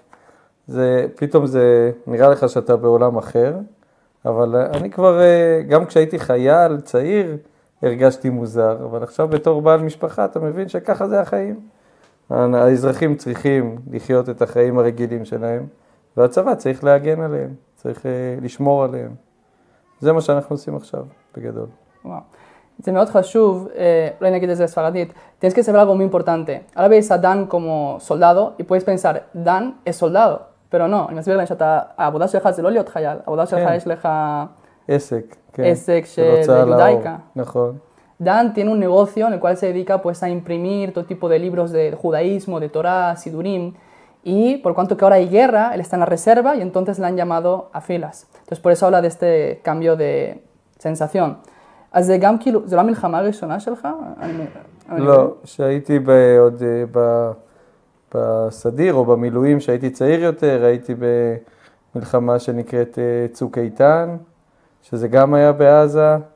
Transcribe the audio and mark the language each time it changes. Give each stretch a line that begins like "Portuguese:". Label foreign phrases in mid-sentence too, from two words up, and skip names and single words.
Hebrew: פתאום זה נראה לך שאתה בעולם אחר, אבל אני כבר, גם כשהייתי חייל, צעיר, הרגשתי מוזר, אבל עכשיו בתור בעל משפחה אתה מבין שככה זה החיים. האזרחים צריכים לחיות את החיים הרגילים שלהם, והצבא צריך להגן עליהם. צריך לשמור עליהם. זה מה שאנחנו עושים עכשיו, בגדול. Wow. זה מאוד חשוב, אולי נגיד את זה בספרדית,
Spanish: tienes que saber algo muy importante. Ahora veis a Dan como soldado y puedes pensar, Dan es soldado, pero no,
Hebrew: אני מסביר להם העבודה שלך זה לא להיות חייל, העבודה שלך יש לך עסק, כן. עסק של יודאיקה. נכון.
Spanish: Dan tiene un negocio en el cual se dedica pues a imprimir todo tipo de libros de judaísmo, de Torah, Sidurim. Y por cuanto que ahora hay guerra, él está en la reserva y entonces le han llamado a filas. Entonces por eso habla de este cambio de sensación.
Hebrew: אז זה גם כאילו, זו לא המלחמה הראשונה שלך? לא, שהייתי עוד בסדיר או במילואים, שהייתי צעיר יותר, הייתי במלחמה שנקראת צוק איתן, שזה גם היה בעזה.